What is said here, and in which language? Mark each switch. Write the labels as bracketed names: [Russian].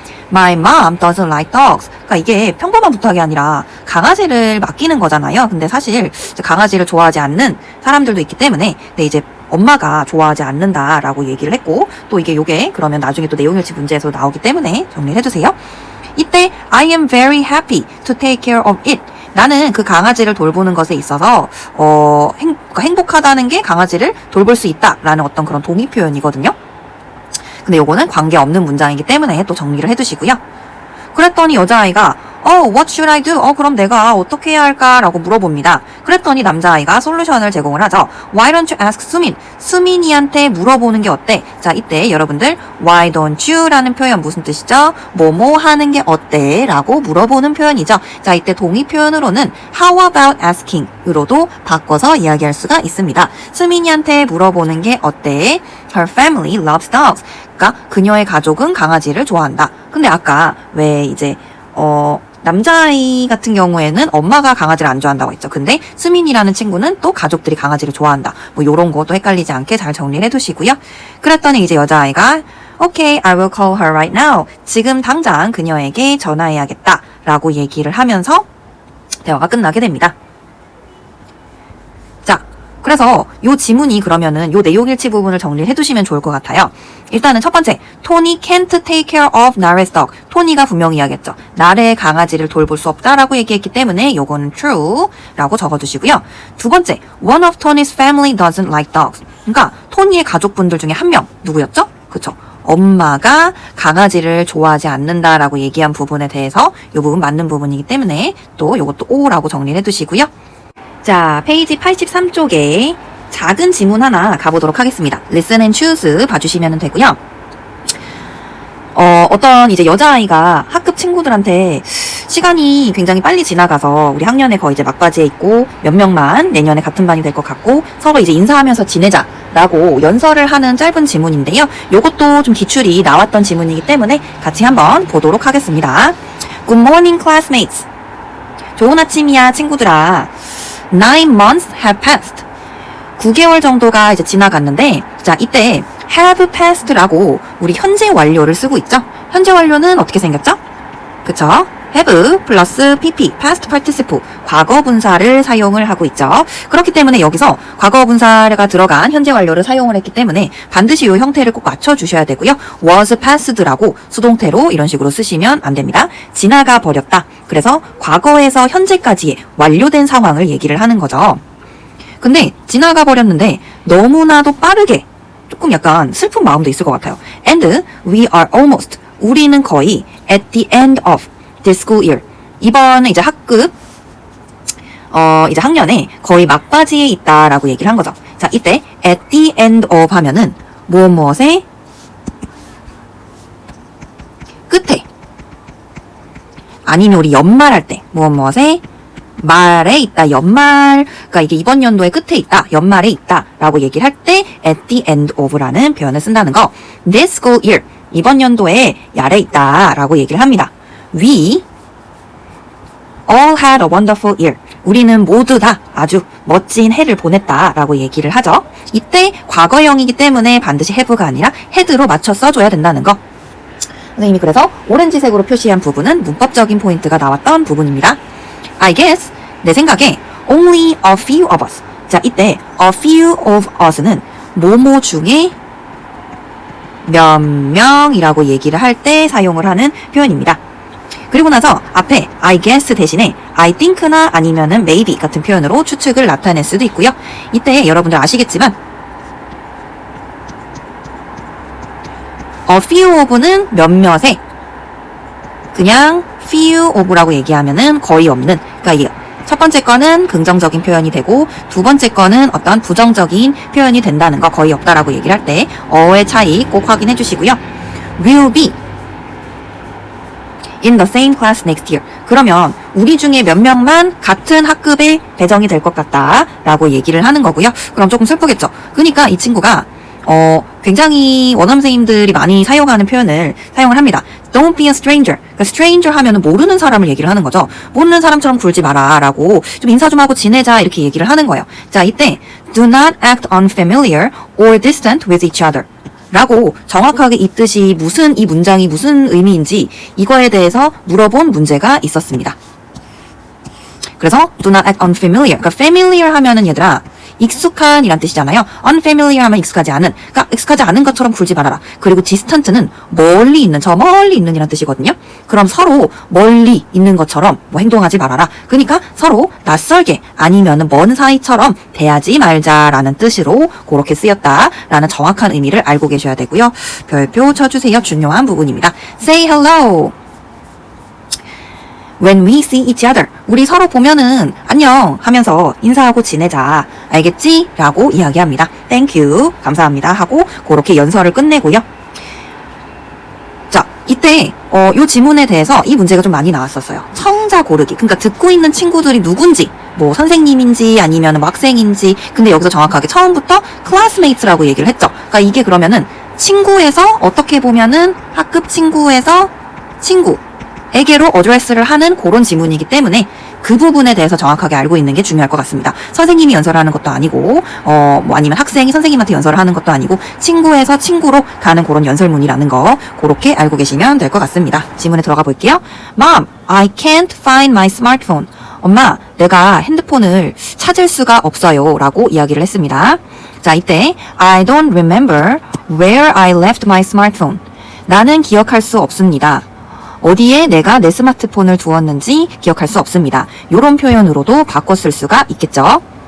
[English] My mom doesn't like dogs. [Korean] 그러니까 이게 평범한 부탁이 아니라 강아지를 맡기는 거잖아요. 근데 사실 강아지를 좋아하지 않는 사람들도 있기 때문에 근데 이제 엄마가 좋아하지 않는다라고 얘기를 했고 또 요게 그러면 나중에 또 내용일치 문제에서 나오기 때문에 정리를 해주세요. 이때 [English] I am very happy to take care of it. [Korean] 나는 그 강아지를 돌보는 것에 있어서 행복하다는 게 강아지를 돌볼 수 있다라는 어떤 그런 동의 표현이거든요. 근데 요거는 관계없는 문장이기 때문에 또 정리를 해두시고요. 그랬더니 여자아이가 [English] what should I do? [Korean] 그럼 내가 어떻게 해야 할까? 라고 물어봅니다. 그랬더니 남자아이가 솔루션을 제공을 하죠. [English] Why don't you ask 수민? [Korean] 수민이한테 물어보는 게 어때? 자, 이때 여러분들 [English] Why don't you? [Korean] 라는 표현 무슨 뜻이죠? 뭐뭐 하는 게 어때? 라고 물어보는 표현이죠. 자, 이때 동의 표현으로는 [English] How about asking? [Korean] 으로도 바꿔서 이야기할 수가 있습니다. 수민이한테 물어보는 게 어때? [English] Her family loves dogs. [Korean] 그러니까 그녀의 가족은 강아지를 좋아한다. 근데 아까 왜 이제 남자아이 같은 경우에는 엄마가 강아지를 안 좋아한다고 했죠. 근데 수민이라는 친구는 또 가족들이 강아지를 좋아한다. 뭐 요런 것도 헷갈리지 않게 잘 정리를 해두시고요. 그랬더니 이제 여자아이가 [English] Okay, I will call her right now. [Korean] 지금 당장 그녀에게 전화해야겠다. 라고 얘기를 하면서 대화가 끝나게 됩니다. 자, 그래서 요 지문이 그러면은 요 내용일치 부분을 정리를 해두시면 좋을 것 같아요. 일단은 첫 번째, [English] Tony can't take care of Nare's dog. [Korean] 토니가 분명히 이야기했죠. 나래의 강아지를 돌볼 수 없다라고 얘기했기 때문에 요거는 true라고 적어두시고요. 두 번째, [English] one of Tony's family doesn't like dogs. [Korean] 그러니까 토니의 가족분들 중에 한 명 누구였죠? 그쵸? 엄마가 강아지를 좋아하지 않는다라고 얘기한 부분에 대해서 요 부분 맞는 부분이기 때문에 또 요것도 O라고 정리를 해두시고요. 자, 페이지 83쪽에 작은 지문 하나 가보도록 하겠습니다. [English] Listen and choose [Korean] 봐주시면 되고요. 어떤 이제 여자아이가 학급 친구들한테 시간이 굉장히 빨리 지나가서 우리 학년에 거의 이제 막바지에 있고 몇 명만 내년에 같은 반이 될 것 같고 서로 이제 인사하면서 지내자라고 연설을 하는 짧은 지문인데요. 요것도 좀 기출이 나왔던 지문이기 때문에 같이 한번 보도록 하겠습니다. [English] Good morning, classmates. [Korean] 좋은 아침이야, 친구들아. [English] 9 months have passed. [Korean] 9개월 정도가 이제 지나갔는데, 자, 이때 [English] have passed [Korean] 라고 우리 현재 완료를 쓰고 있죠. 현재 완료는 어떻게 생겼죠? 그쵸? have 플러스 pp, past participle, 과거 분사를 사용을 하고 있죠. 그렇기 때문에 여기서 과거 분사가 들어간 현재 완료를 사용을 했기 때문에 반드시 이 형태를 꼭 맞춰주셔야 되고요. [English] was passed [Korean] 라고 수동태로 이런 식으로 쓰시면 안 됩니다. 지나가 버렸다. 그래서 과거에서 현재까지의 완료된 상황을 얘기를 하는 거죠. 근데 지나가 버렸는데 너무나도 빠르게 조금 약간 슬픈 마음도 있을 것 같아요. [English] And we are almost, [Korean] 우리는 거의 [English] at the end of this school year. [Korean] 이번 이제 학급 이제 학년에 거의 막바지에 있다라고 얘기를 한 거죠. 자, 이때 [English] at the end of [Korean] 하면은 무엇의 끝에, 아니면 우리 연말할 때 무엇의 말에 있다, 연말, 그러니까 이게 이번 연도의 끝에 있다, 연말에 있다 라고 얘기를 할 때 at the end of라는 표현을 쓴다는 거. [English] This school year, [Korean] 이번 연도에 야래 있다 라고 얘기를 합니다. [English] We all had a wonderful year. [Korean] 우리는 모두 다 아주 멋진 해를 보냈다 라고 얘기를 하죠. 이때 과거형이기 때문에 반드시 have가 아니라 had로 맞춰 써줘야 된다는 거. 선생님이 그래서 오렌지색으로 표시한 부분은 문법적인 포인트가 나왔던 부분입니다. [English] I guess, [Korean] 내 생각에 [English] only a few of us. [Korean] 자, 이때 [English] a few of us [Korean] 는 뭐뭐 중에 몇 명이라고 얘기를 할 때 사용을 하는 표현입니다. 그리고 나서 앞에 [English] I guess [Korean] 대신에 [English] I think [Korean] 나 아니면은 maybe 같은 표현으로 추측을 나타낼 수도 있고요. 이때 여러분들 아시겠지만 [English] a few of [Korean] 는 몇몇에, 그냥 [English] few of [Korean] 라고 얘기하면은 거의 없는, 그러니까 첫 번째 거는 긍정적인 표현이 되고 두 번째 거는 어떤 부정적인 표현이 된다는 거, 거의 없다라고 얘기를 할 때 어의 차이 꼭 확인해 주시고요. [English] will be in the same class next year. [Korean] 그러면 우리 중에 몇 명만 같은 학급에 배정이 될 것 같다 라고 얘기를 하는 거고요. 그럼 조금 슬프겠죠. 그러니까 이 친구가 굉장히 원어민 선생님들이 많이 사용하는 표현을 사용을 합니다. [English] Don't be a stranger. [Korean] 그러니까 stranger 하면은 모르는 사람을 얘기를 하는 거죠. 모르는 사람처럼 굴지 마라 라고, 좀 인사 좀 하고 지내자 이렇게 얘기를 하는 거예요. 자, 이때 [English] do not act unfamiliar or distant with each other [Korean] 라고 정확하게 이 뜻이 이 문장이 무슨 의미인지 이거에 대해서 물어본 문제가 있었습니다. 그래서 [English] do not act unfamiliar. [Korean] 그러니까 familiar 하면은 얘들아 익숙한 이란 뜻이잖아요. unfamiliar 하면 익숙하지 않은, 그러니까 익숙하지 않은 것처럼 굴지 말아라. 그리고 distant는 멀리 있는, 저 멀리 있는 이란 뜻이거든요. 그럼 서로 멀리 있는 것처럼 뭐 행동하지 말아라. 그러니까 서로 낯설게 아니면은 먼 사이처럼 대하지 말자라는 뜻으로 그렇게 쓰였다라는 정확한 의미를 알고 계셔야 되고요. 별표 쳐주세요. 중요한 부분입니다. [English] Say hello when we see each other. [Korean] 우리 서로 보면은 안녕 하면서 인사하고 지내자. 알겠지? 라고 이야기합니다. [English] Thank you. [Korean] 감사합니다. 하고 그렇게 연설을 끝내고요. 자, 이때 요 지문에 대해서 이 문제가 좀 많이 나왔었어요. 청자 고르기. 그러니까 듣고 있는 친구들이 누군지, 뭐 선생님인지 아니면 뭐 학생인지. 근데 여기서 정확하게 처음부터 classmates라고 얘기를 했죠. 그러니까 이게 그러면은 친구에서, 어떻게 보면은 학급 친구에서 친구에게로 어드레스를 하는 그런 지문이기 때문에 그 부분에 대해서 정확하게 알고 있는 게 중요할 것 같습니다. 선생님이 연설을 하는 것도 아니고 뭐 아니면 학생이 선생님한테 연설을 하는 것도 아니고 친구에서 친구로 가는 그런 연설문이라는 거 그렇게 알고 계시면 될 것 같습니다. 지문에 들어가 볼게요. [English] Mom, I can't find my smartphone. [Korean] 엄마, 내가 핸드폰을 찾을 수가 없어요 라고 이야기를 했습니다. 자, 이때 [English] I don't remember where I left my smartphone. [Korean] 나는 기억할 수 없습니다. 어디에 내가 내 스마트폰을 두었는지 기억할 수 없습니다. 이런 표현으로도 바꿔 쓸 수가 있겠죠.